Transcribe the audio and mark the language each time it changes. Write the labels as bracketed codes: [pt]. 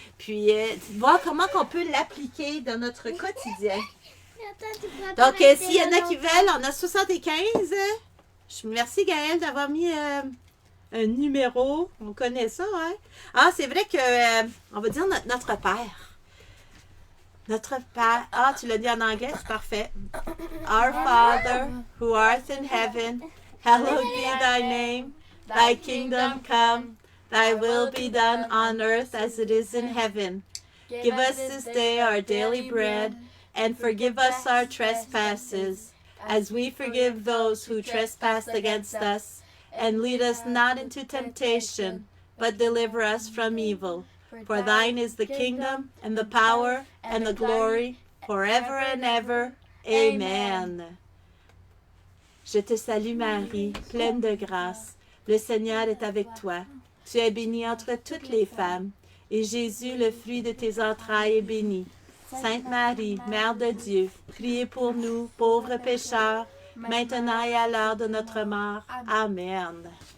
[fr] Puis, voir comment on peut l'appliquer dans notre quotidien. Donc, s'il y en a qui veulent, on a 75. Merci, Gaëlle, d'avoir mis un numéro. On connaît ça, hein? Ah, c'est vrai que on va dire notre Père. Notre Père. Ah, tu l'as dit en anglais? C'est parfait. [en] Our Father, who art in heaven, hallowed be thy name. Thy kingdom come. Thy will be done on earth as it is in heaven. Give us this day our daily bread, and forgive us our trespasses, as we forgive those who trespass against us. And lead us not into temptation, but deliver us from evil. For thine is the kingdom, and the power, and the glory, forever and ever. Amen. [fr] Je te salue Marie, pleine de grâce. Le Seigneur est avec toi. Tu es bénie entre toutes les femmes, et Jésus, le fruit de tes entrailles, est béni. Sainte Marie, Mère de Dieu, priez pour nous, pauvres pécheurs, maintenant et à l'heure de notre mort. Amen.